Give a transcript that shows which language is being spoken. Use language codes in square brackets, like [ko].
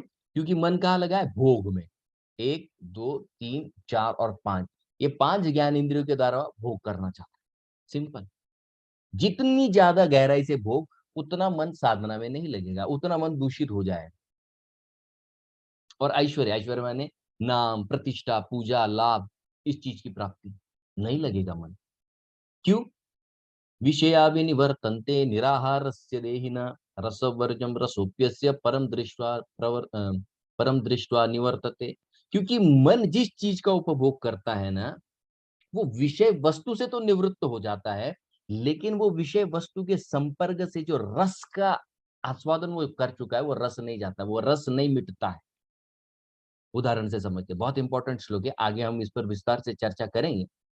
[hi] क्योंकि मन कहाँ लगा है, भोग में। एक, दो, तीन, चार और पांच, ये पांच ज्ञान इंद्रियों के द्वारा भोग करना चाहता है। सिंपल। जितनी ज्यादा गहराई से भोग, उतना मन साधना में नहीं लगेगा, उतना मन दूषित हो जाएगा। और ऐश्वर्य, ऐश्वर्य माने नाम, प्रतिष्ठा, पूजा, लाभ, इस चीज की प्राप्ति, नहीं लगेगा मन। क्यों? [sa] विषयाविनिवर्तन्ते निराहारस्य देहिनः रसवर्जं रसोप्यस्य परम दृष्ट्वा निवर्तते। [hi] क्योंकि मन जिस चीज का उपभोग करता है ना, वो विषय वस्तु से तो निवृत्त हो जाता है, लेकिन वो विषय वस्तु के संपर्क से जो रस का आस्वादन वो कर चुका है, वो रस नहीं जाता, वो रस नहीं मिटता है। उदाहरण से समझते, बहुत इंपॉर्टेंट श्लोक है, आगे हम इस पर विस्तार से चर्चा करेंगे।